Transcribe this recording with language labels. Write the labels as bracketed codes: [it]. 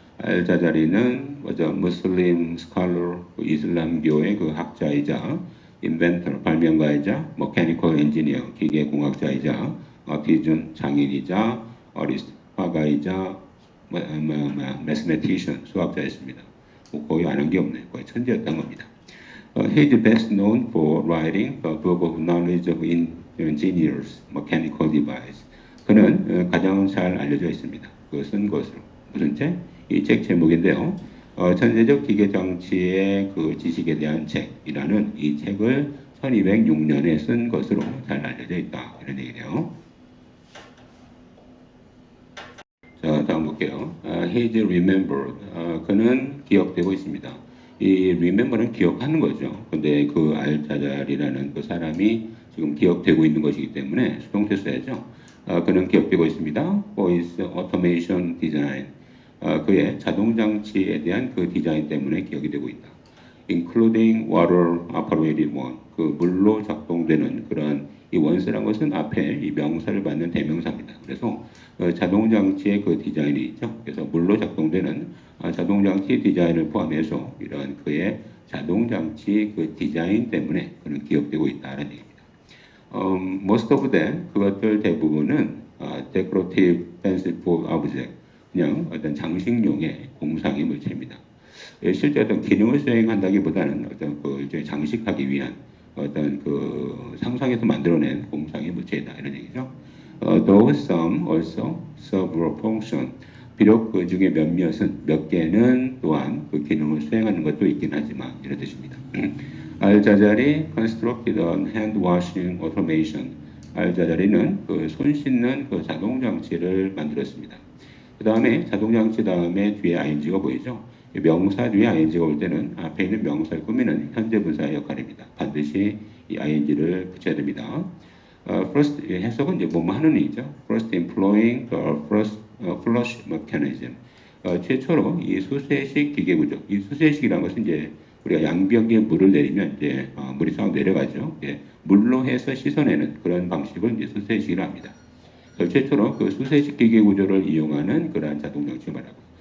[ko] 알자자리는 먼저 무슬림 스칼러, 이슬람교의 그 학자이자 인벤터, 발명가이자 머케니컬 엔지니어, 기계공학자이자 아티즌, 장인이자 어리스트, 화가이자 매스메티션, 수학자였습니다. 거의 안 한 게 없네요. 거의 천재였던 겁니다. [en] He is best known for writing a book of knowledge of engineers, mechanical device. [ko] 그는 가장 잘 알려져 있습니다. 그것은 것으로. 무슨 책? 이 책 제목인데요. 천재적 기계 장치의 그 지식에 대한 책이라는 이 책을 1206년에 쓴 것으로 잘 알려져 있다. 이런 얘기네요. 자, 다음 볼게요. [en] He is remembered. [ko] 그는 기억되고 있습니다. 이 remember는 기억하는 거죠. 근데 그 알자잘이라는 그 사람이 지금 기억되고 있는 것이기 때문에 수동태 써야죠. 그는 기억되고 있습니다. [en] For his automation design. [ko] 그의 자동장치에 대한 그 디자인 때문에 기억이 되고 있다. [en] Including water operated one. [ko] 그 물로 작동되는 그러한 이 원스란 것은 앞에 이 명사를 받는 대명사입니다. 그래서 자동장치의 그 디자인이 있죠. 그래서 물로 작동되는 자동장치 디자인을 포함해서 이러한 그의 자동장치 그 디자인 때문에 그는 기억되고 있다는 얘기입니다. [en] Most of them, [ko] 그것들 대부분은 [en] decorative fanciful object, [ko] 그냥 어떤 장식용의 공상의 물체입니다. 실제 어떤 기능을 수행한다기보다는 어떤 그 이제 장식하기 위한 어떤 그 상상에서 만들어낸 공상의 물체이다 이런 얘기죠. [en] Though some also serve a function. [ko] 비록 그 중에 몇 개는 또한 그 기능을 수행하는 것도 있긴 하지만 이런 뜻입니다. [en] 알자자리 constructed a hand washing automation. [ko] 알자자리는 그 손 씻는 그 자동 장치를 만들었습니다. 그 다음에 자동 장치 다음에 뒤에 ing가 보이죠. 명사 뒤에 ing가 올 때는 앞에 있는 명사를 꾸미는 현재 분사의 역할입니다. 반드시 이 ing를 붙여야 됩니다. First 해석은 이제 뭐뭐 하는 얘기죠. [en] First employing the first flush mechanism. [ko] 최초로 이 수세식 기계 구조. 이 수세식이라는 것은 이제 우리가 양변기에 물을 내리면 이제 물이 싹 내려가죠. 예, 물로 해서 씻어내는 그런 방식을 이제 수세식이라고 합니다. 최초로 그 수세식 기계 구조를 이용하는 그러한 자동 장치 말하고.